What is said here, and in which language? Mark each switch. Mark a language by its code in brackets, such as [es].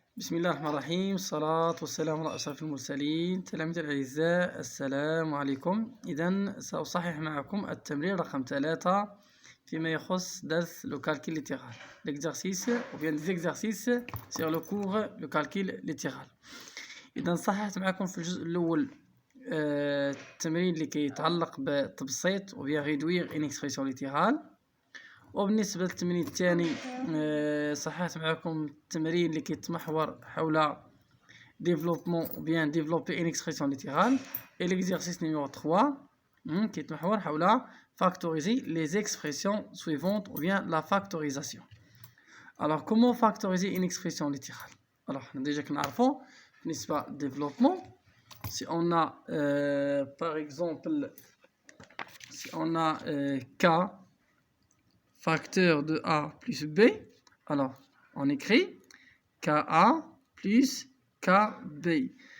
[ar] بسم الله الرحمن الرحيم، الصلاة والسلام على أشرف المرسلين. تلاميذي الأعزاء، السلام عليكم. إذا سأصحح معكم التمرين رقم 3 فيما يخص درس le calcul littéral. [fr] L'exercice ou bien des exercices sur le cours le calcul littéral. [ar] إذا صححت معكم في الجزء الأول التمرين اللي كيتعلق بتبسيط و [fr] bien réduire une expression littérale. [ar] وبالنسبة للتمرين الثاني صححت معكم التمرين اللي كيتمحور حول [fr] développement ou bien développer une expression littérale. Et l'exercice numéro 3 [ar] كيتمحور حول [fr] factoriser les expressions suivantes ou bien la factorisation. Alors comment factoriser une expression littérale? Alors déjà [ar] كنعرفوا بالنسبة [fr] développement, si on a par exemple si on a k facteur de A plus B, alors on écrit KA plus KB.